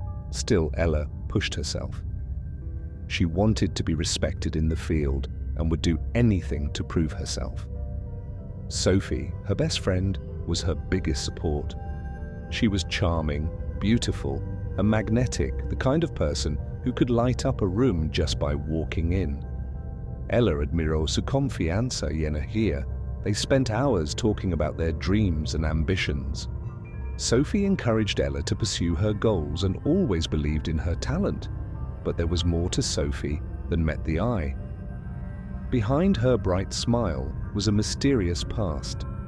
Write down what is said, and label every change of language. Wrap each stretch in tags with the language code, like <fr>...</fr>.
<en>Still, Ella pushed herself. She wanted to be respected in the field and would do anything to prove herself. Sophie, her best friend, was her biggest support. She was charming, beautiful, and magnetic, the kind of person who could light up a room just by walking in.</en> <es>Ella admirò su confianza y energía.</es> <en>They spent hours talking about their dreams and ambitions. Sophie encouraged Ella to pursue her goals and always believed in her talent. But there was more to Sophie than met the eye. Behind her bright smile was a mysterious past.</en>